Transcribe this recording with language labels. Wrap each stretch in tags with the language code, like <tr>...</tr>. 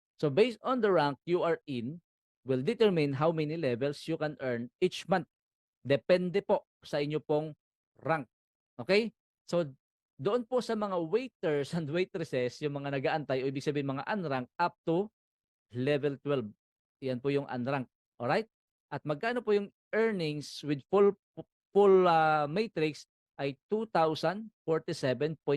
<en>So, based on the rank you are in, will determine how many levels you can earn each month.</en> <tl>Depende po sa inyo pong rank. Okay? So, doon po sa mga waiters and waitresses, yung mga nag-aantay, o ibig sabihin mga unranked, up to level 12. Yan po yung unranked. Alright? At magkano po yung earnings with full matrix ay $2,047.50.</tl>